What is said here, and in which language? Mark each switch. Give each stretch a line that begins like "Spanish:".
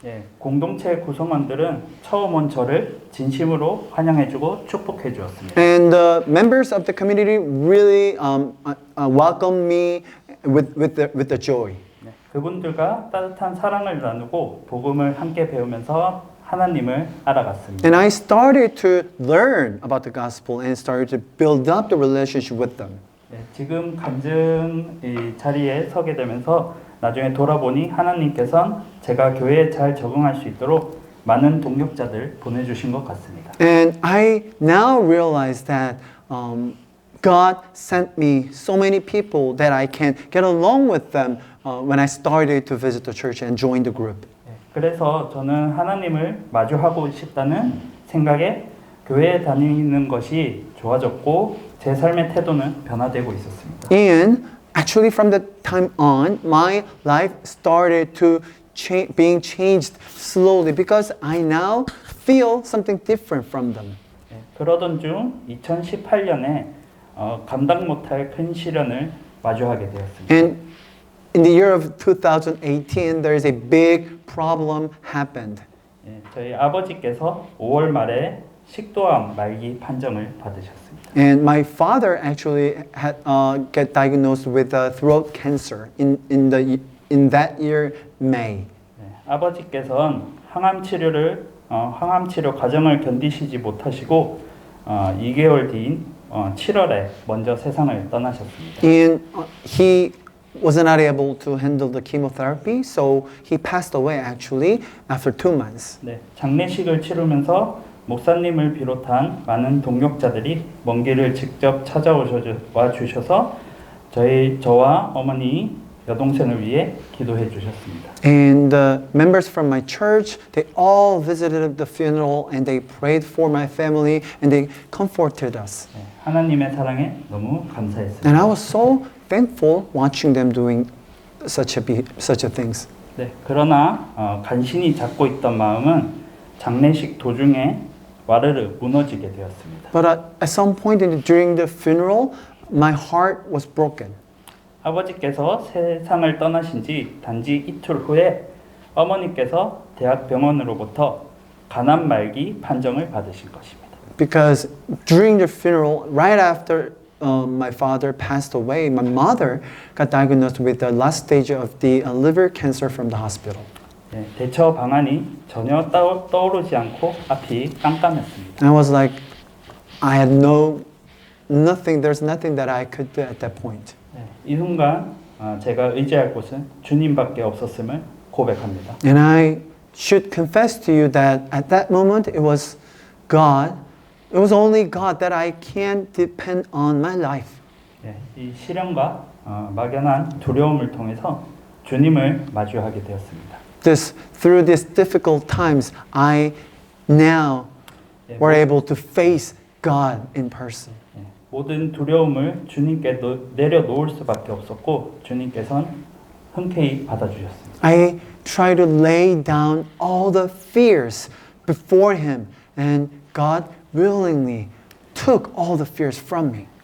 Korean: 예, 공동체 구성원들은 처음 온 저를 진심으로 환영해주고 축복해 주었습니다.
English: And the members of the community really welcomed me with the joy.
Korean: 네, 그분들과 따뜻한 사랑을 나누고 복음을 함께 배우면서 하나님을 알아갔습니다.
English: And I started to learn about the gospel and started to build up the relationship with them.
Korean: 네, 지금 간증 이 자리에 서게 되면서 나중에 돌아보니 하나님께서는 제가 교회에 잘 적응할 수 있도록 많은 동역자들 보내주신 것 같습니다.
English: And I now realize that God sent me so many people that I can get along with them when I started to visit the church and join the group.
Korean: 네, 그래서 저는 하나님을 마주하고 싶다는 생각에 교회에 다니는 것이 좋아졌고 제 삶의 태도는 변화되고 있었습니다.
English: And actually from that time on, my life started to being changed slowly because I now feel something different from them.
Korean: 네, 그러던 중 2018년에 감당 못할 큰 시련을 마주하게 되었습니다.
English: And in the year of 2018, there is a big problem happened.
Korean: 예, 저희 아버지께서 5월 말에 식도암 말기 판정을 받으셨습니다.
English: And my father actually had get diagnosed with throat cancer in that year, May.
Korean: 네, 아버지께서는 항암 치료 과정을 견디시지 못하시고 2개월 뒤인 7월에 먼저 세상을 떠나셨습니다.
English: And he was not able to handle the chemotherapy, so he passed away actually after 2 months.
Korean: 네, 장례식을 치르면서 목사님을 비롯한 많은 동역자들이 먼 길을 직접 찾아와 주셔서 저와 어머니 여동생을 위해 기도해 주셨습니다.
English: And the members from my church, they all visited the funeral and they prayed for my family and they comforted us.
Korean: 네, 하나님의 사랑에 너무 감사했습니다.
English: And I was so thankful watching them doing such a things.
Korean: 네, 그러나 간신히 잡고 있던 마음은 장례식 도중에 와르르 무너지게 되었습니다.
English: But at some point during the funeral, my heart was broken.
Korean: 아버지께서 세상을 떠나신 지 단지 이틀 후에 어머니께서 대학병원으로부터 간암 말기 판정을 받으신 것입니다.
English: Because during the funeral, right after my father passed away, my mother got diagnosed with the last stage of the liver cancer from the hospital.
Korean: 네, 대처 방안이 전혀 떠오르지 않고 앞이 깜깜했습니다.
English: And I was like, I had nothing, there's nothing that I could do at that point.
Korean: 네, 이 순간 제가 의지할 곳은 주님밖에 없었음을 고백합니다.
English: And I should confess to you that at that moment it was God, it was only God that I can depend on my life.
Korean: 네, 이 시련과 막연한 두려움을 통해서 주님을 마주하게 되었습니다.
English: Through these difficult times, I now were able to face God in person.
Korean: 네, 모든 두려움을 주님께 내려놓을 수밖에 없었고 주님께서는 흔쾌히 받아주셨습니다.
English: I tried to lay down all the fears before Him, and God willingly took all the fears from me.